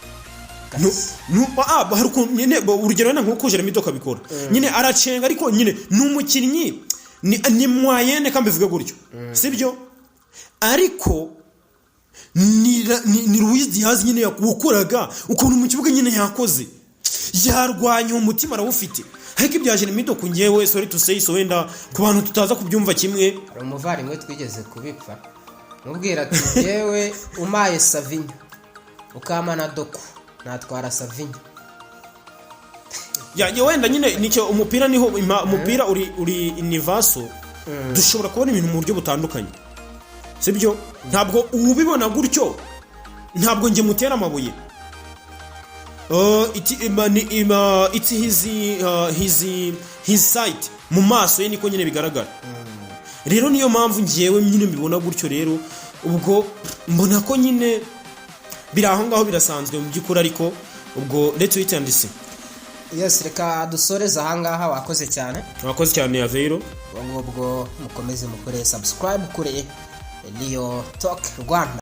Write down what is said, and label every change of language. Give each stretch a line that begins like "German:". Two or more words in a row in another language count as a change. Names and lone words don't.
Kinyarwanda: Hari nyine urugero wenda nk'uko Jeremy Doku abikora, nyine aracenga, ariko nyine ni umukinnyi ni moyenne kambivuge gutyo, sibyo? Ariko ni Luis Diaz nyine yakoraga ukuntu mu kibuga nyine yakoze, yarwanya umutima arawufite. Ariko ibya Jeremy Doku ngewe
English: sorry to say so
Kinyarwanda: wenda ku bantu tutaza kubyumva kimwe, hari umuvandimwe twigeze kubipfa mubwira ati yewe umaye Savinho ukamana Doku natwara Savinho. Ya wenda nyine nicyo umupira niho umupira uri universo. Dushobora kubona ibintu mu buryo butandukanye. sibyo ntabwo ubibona gutyo ntabwo nge mutera amabuye
English: it's his sight
Kinyarwanda: mu maso ye niko nyine bigaragara rero niyo mpamvu ngewe nyine mbibona gutyo rero ubwo mbona ko nyine biri aho ngaho birasanzwe mu by'ukuri ariko ubwo
English: let's wait and see.
Kinyarwanda: Yes, reka dusoreze ahangaha. Wakoze cyane ya Veiro. Ubwo mukomeze mukore subscribe kuri Leo Talk Rwanda.